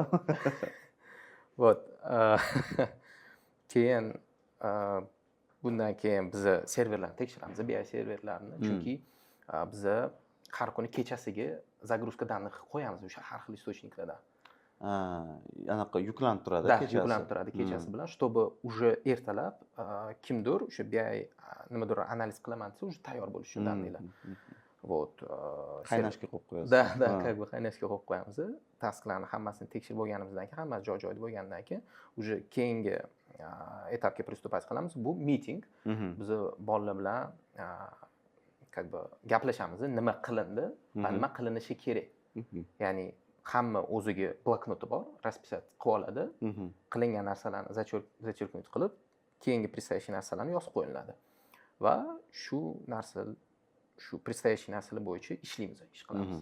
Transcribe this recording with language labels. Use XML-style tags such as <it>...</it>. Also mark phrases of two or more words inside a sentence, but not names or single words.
<uz>Вот. Keyin bundan keyin biz serverlarni tekshiramiz, BI serverlarini, chunki biz har kuni kechasiga</uz> <ru>загрузка данных</ru> <uz>qo'yamiz o'sha har xil istochniklardan. Anaqa yuklanib turadi kechasi. Yuklanib turadi kechasi bilan,</uz> <ru>чтобы уже</ru> <uz>ertalab kimdir o'sha BI nimadir analiz qilaman desa, уже tayyor bo'lishi uchun данныйlar.</uz> <ru>Вот.</ru> <uz>Qaynashga qo'yib qo'yasiz.</uz> <ru>Да, как бы</ru> <uz>qaynashga qo'yib qo'yamiz. Tasklarni hammasini tekshirib bo'lganimizdan keyin, hammasi joy-joyida bo'lgandan keyin, уже keyingi etapga pриступать qilamiz. Bu meeting. Biz bolalar bilan</uz> <ru>как бы</ru> <uz>gaplashamiz, nima qilindi va nima qilinishi kerak. Ya'ni hamma o'ziga bloknoti bor, расписать qilib oladi. Qilingan narsalarni зачеркнуть qilib, keyingi предстоящий narsalarni yozib qo'yiladi. Va shu предстоящий narsalar bo'yicha ishlaymiz, ish qilamiz.</uz>